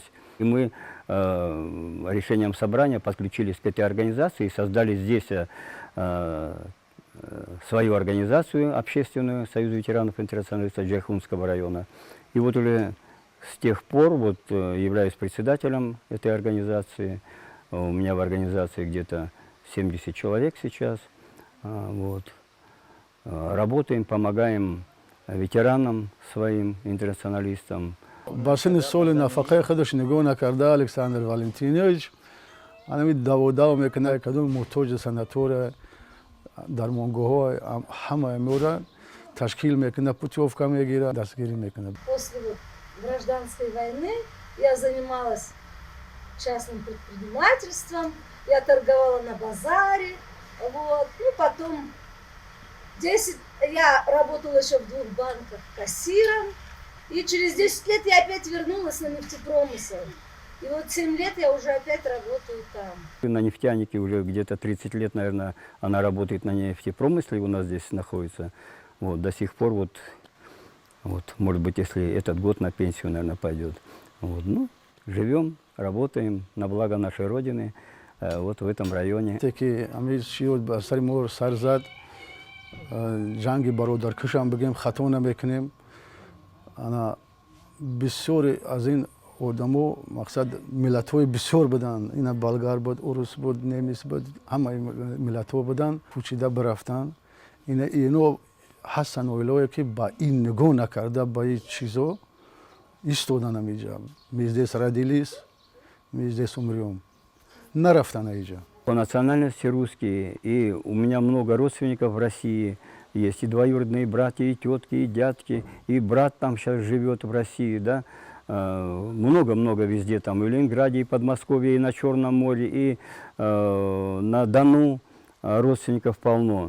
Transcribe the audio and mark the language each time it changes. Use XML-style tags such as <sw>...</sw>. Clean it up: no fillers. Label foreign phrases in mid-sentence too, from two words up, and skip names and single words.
<ru>И мы решением собрания подключились к этой организации и создали здесь свою организацию общественную, Союз ветеранов интернационалистов Джайхунского района. И вот уже с тех пор вот, являюсь председателем этой организации. У меня в организации где-то 70 человек сейчас. Вот. Работаем, помогаем ветеранам своим, интернационалистам.</ru> <tg>басини соли нафақаи худаш нигоҳ накарда Александр Валентинович ҳамин даводав мекунад кадом муҳтоҷ санатория дармонгоҳҳо ҳама меора ташкил мекунад путёвка мегирад дастгирӣ мекунад.</tg> <ru>После гражданской войны я занималась частным предпринимательством, я торговала на базаре, вот. Ну, потом я работала еще в 2 банках кассиром, и через 10 лет я опять вернулась на нефтепромысел. И вот 7 лет я уже опять работаю там. На нефтянике уже где-то 30 лет, наверное, она работает на нефтепромысле, у нас здесь находится. Вот, до сих пор, вот, может быть, если этот год на пенсию, наверное, пойдет. Вот, ну, живем, работаем на благо нашей Родины, вот в этом районе.</ru> <tg>Теки амир шиёд ба сари мо сар зад ҷанги бародаркушам бигем хато намекунем. Ана бисёре аз ин одамо мақсад миллатҳои бисёр буданд. Ина болгар буд, урус буд, немис буд, ҳамаи миллатҳо буданд, пӯчида бирафтанд. Ино ҳастанд оилае ки ба ин нигоҳ накарда ба ин чизо истодан амиҷа.</tg> <ru>Мы здесь родились, мы здесь умрем.</ru> <tg>Нарафтан аиҷа.</tg> <ru>По национальности русские, и у меня много родственников в России. Есть и двоюродные братья, и тетки, и дядки, и брат там сейчас живет в России, да. Много-много везде, там, и в Ленинграде, и в Подмосковье, и на Черном море, и на Дону родственников полно.</ru>